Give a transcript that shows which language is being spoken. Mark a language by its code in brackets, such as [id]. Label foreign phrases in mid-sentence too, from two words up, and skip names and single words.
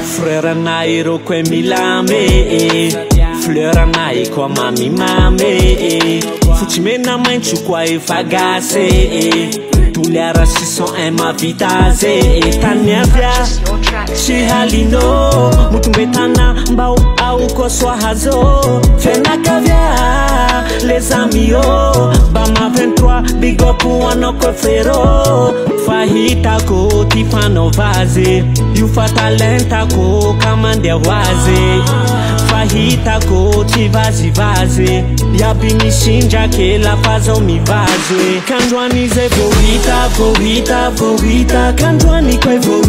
[mg] Frère anay ro koe milame fleur anay koa mamimame fotsy mena maintso koa efa gasy Toliara 601 mavitaze tany avya tsy halino motombetana mbao ao koa soahazo fianakavya [fr] les amis [mg] bama 23 [en] big up [mg] anao koa frero fa hitako ty fanaova azy io fa talentako ka mandeha ho azy fa hitako tsy vazivazy iaby misindrake lafa zao mivazy kandroany zay vohita kandroany koe